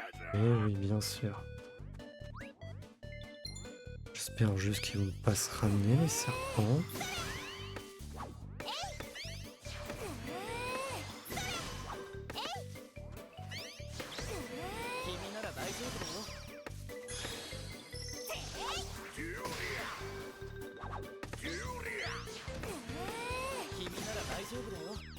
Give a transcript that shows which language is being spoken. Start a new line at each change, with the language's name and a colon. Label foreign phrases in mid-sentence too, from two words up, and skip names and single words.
French: Eh oui, bien sûr. J'espère juste qu'ils vont pas se ramener, les serpents.
Japanese: 君なら大丈夫だよ。君なら大丈夫だよ。